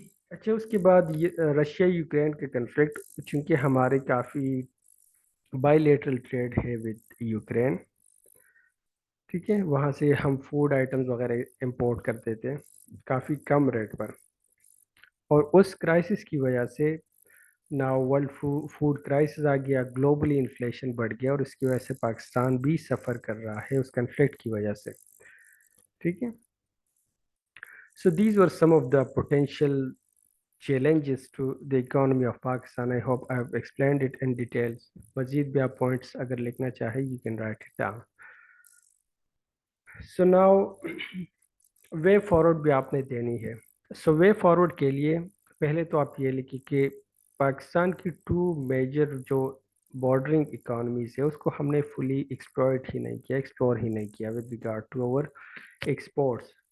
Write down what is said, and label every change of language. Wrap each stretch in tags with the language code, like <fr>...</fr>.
<ur>اچھا، اس کے بعد رشیا یوکرین کا کنفلکٹ، چونکہ ہمارے کافی بائی لیٹرل ٹریڈ ہے ود یوکرین، ٹھیک ہے، وہاں سے ہم فوڈ آئٹمز وغیرہ امپورٹ کرتے تھے کافی کم ریٹ پر، اور اس کرائسس کی وجہ سے نا ورلڈ فوڈ کرائسس آ گیا، گلوبلی انفلیشن بڑھ گیا، اور اس کی وجہ سے پاکستان بھی سفر کر رہا ہے اس کنفلکٹ کی وجہ سے.</ur> <en>ٹھیک ہے، so these were some of the potential challenges to the economy of Pakistan. I hope I have explained it in details.</en> <ur>مزید بھی آپ پوائنٹس اگر لکھنا چاہے</ur> <en>you can write it down.</en> <ur>So now way forward بھی آپ نے دینی ہے. So way forward کے لیے پہلے تو آپ یہ لکھیں کہ پاکستان کی ٹو میجر جو بارڈرنگ اکانومیز ہے اس کو ہم نے فلی ایکسپلوئٹ ہی نہیں کیا، ایکسپلور ہی نہیں کیا</ur> <en>With regard to our exports.</en>